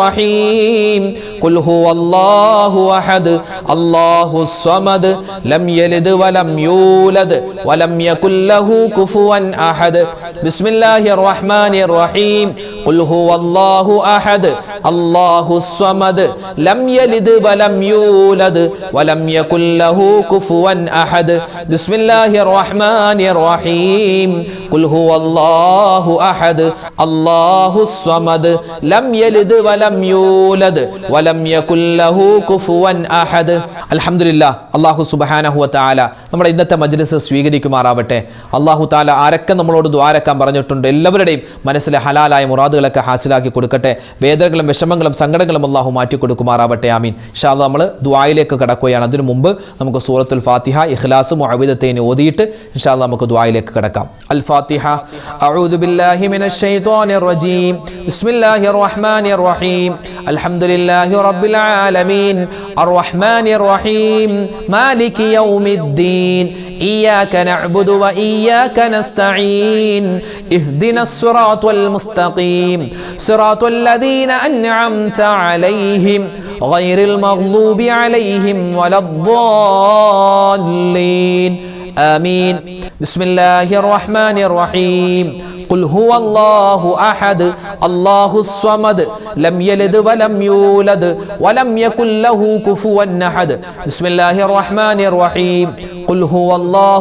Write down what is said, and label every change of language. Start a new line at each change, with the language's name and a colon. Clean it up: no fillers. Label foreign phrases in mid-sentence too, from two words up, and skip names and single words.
Arabic: الرحيم قل هو الله أحد الله الصمد لم يلد ولم يولد ولم يكن له كفوا أحد بسم الله الرحمن الرحيم قل هو الله أحد الله الصمد لم يلد ولم يولد ولم يكن له كفوا أحد بسم الله الرحمن الرحيم قل هو الله أحد الله الصمد لم يلد ولم يولد ولم يكن له كفوا أحد الحمد لله الله سبحانه وتعالى
Malayalam: നമ്മുടെ ഇന്നത്തെ മജ്ലിസ് സ്വീകരിക്കുമാറാവട്ടെ. അല്ലാഹു തആല ആരൊക്കെ നമ്മളോട് ദുആരക്കാൻ പറഞ്ഞിട്ടുണ്ട് എല്ലാവരുടെയും മനസ്സിലെ ഹലാലായ മുറാദുകളൊക്കെ ഹാസിലാക്കി കൊടുക്കട്ടെ. വേദനകളും വിഷമങ്ങളും സങ്കടങ്ങളും അല്ലാഹു മാറ്റി കൊടുക്കുമാറാവട്ടെ. ആമീൻ.
Arabic: إن شاء الله
Malayalam: നമ്മൾ ദുആയിലേക്ക് കടക്കുകയാണ്. അതിനു മുമ്പ് നമുക്ക് സൂറത്തുൽ ഫാത്തിഹ ഇഖ്ലാസ് മുഅവ്വിദത്തൈൻ ഓതിയിട്ട്
Arabic: إن شاء الله
Malayalam: നമുക്ക് ദുആയിലേക്ക് കടക്കാം.
Arabic: الفاتحة أعوذ بالله من الشيطان الرجيم. بسم الله الرحمن الرحيم الحمد لله رب العالمين الرحمن الرحيم مالك يوم الدين إياك نعبد وإياك نستعين اهدنا الصراط المستقيم صراط الذين أنعمت عليهم غير المغضوب عليهم ولا الضالين آمين بسم الله الرحمن الرحيم قل هو الله أحد الله الصمد لم يلد ولم يولد ولم يكن له كفوا أحد بسم الله الرحمن الرحيم قل هو الله